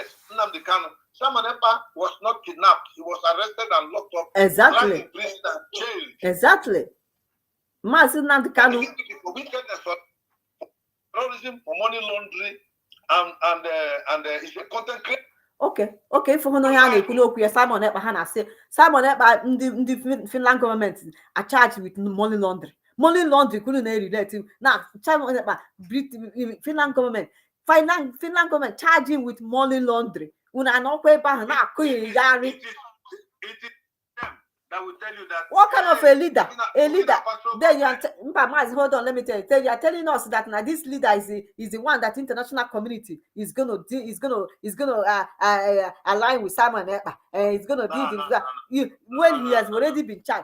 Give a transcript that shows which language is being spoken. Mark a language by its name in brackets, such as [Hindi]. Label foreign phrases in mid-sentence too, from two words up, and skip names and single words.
[English] Nnamdi Kanu. Simon Ekpa was not kidnapped. He was arrested and locked up. Exactly. In prison and jailed. Exactly. [Igbo] Maazị Nnamdi Kanu. [English] For wickedness, for terrorism, for money laundering, and he's a content creator. [Igbo] Okay, for ha na-ekwu n'okwu ya Simon Ekpa ha na-asị Simon Ekpa ndị [English] Finland government are charged with money laundering. Money laundering [Igbo] kwuru na-relate na [English] Simon Ekpa Finland government charge him with money laundering. [Igbo] Unu anọkwa ebe ahụ na-akụghịgharị. [English] It is them that will tell you that. What kind of a leader? Then you are hold on, let me tell you. You are telling us that now this leader is the one that international community is gonna align with Simon Ekpa. It's gonna do when he has already been charged.